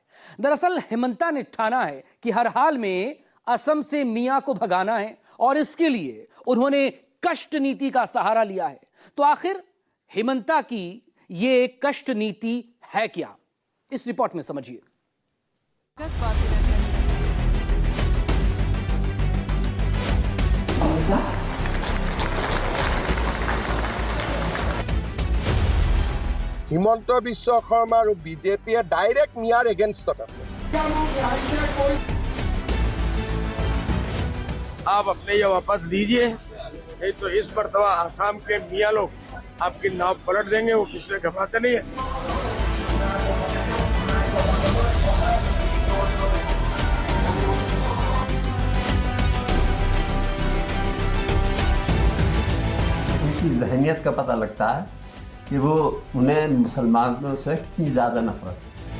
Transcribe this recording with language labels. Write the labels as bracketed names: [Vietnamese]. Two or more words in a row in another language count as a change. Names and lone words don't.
[Hindi] दरअसल हेमंता ने ठाना है कि हर हाल में असम से मियां को भगाना है और इसके लिए उन्होंने कष्ट नीति का सहारा लिया है। तो आखिर हेमंता की ये कष्ट नीति है क्या, इस रिपोर्ट में समझिए। [Assamese] হিমন্ত বিশ্ব শৰ্মা আৰু বিজেপিয়ে ডাইৰেক্ট মিয়াৰ এগেইনষ্টত আছে। [Hindi] आप अपने ये वापस दीजिए, नहीं तो इस मर्तबा आसाम के मियाँ लोग आपकी नाव पलट देंगे। वो किसी से घबराते नहीं है। उनकी जहनियत का पता लगता है कि वो उन्हें मुसलमानों से कितनी ज्यादा नफरत है।